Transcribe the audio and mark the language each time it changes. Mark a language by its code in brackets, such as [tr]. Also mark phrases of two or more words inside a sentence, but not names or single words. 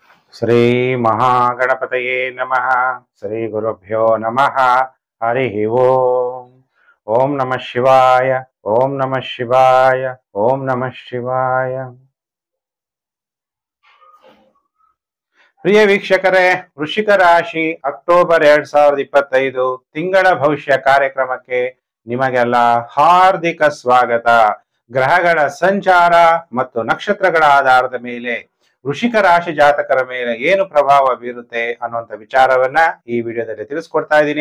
[sa] ಶ್ರೀ ಮಹಾಗಣಪತಯೇ ನಮಃ. ಶ್ರೀ ಗುರುಭ್ಯೋ ನಮಃ. ಹರಿ ಓಂ. ಓಂ ನಮಃ ಶಿವಾಯ. ಓಂ ನಮಃ ಶಿವಾಯ. ಓಂ ನಮಃ ಶಿವಾಯ. [kn] ಪ್ರಿಯ ವೀಕ್ಷಕರೇ, ವೃಶ್ಚಿಕ ರಾಶಿ ಅಕ್ಟೋಬರ್ 2025 ತಿಂಗಳ ಭವಿಷ್ಯ ಕಾರ್ಯಕ್ರಮಕ್ಕೆ ನಿಮಗೆಲ್ಲ ಹಾರ್ದಿಕ ಸ್ವಾಗತ. ಗ್ರಹಗಳ ಸಂಚಾರ ಮತ್ತು ನಕ್ಷತ್ರಗಳ ಆಧಾರದ ಮೇಲೆ ವೃಶ್ಚಿಕ ರಾಶಿ ಜಾತಕರ ಮೇಲೆ ಏನು ಪ್ರಭಾವ ಬೀರುತ್ತೆ ಅನ್ನುವಂಥ ವಿಚಾರವನ್ನ ಈ ವಿಡಿಯೋದಲ್ಲಿ ತಿಳಿಸ್ಕೊಡ್ತಾ ಇದ್ದೀನಿ.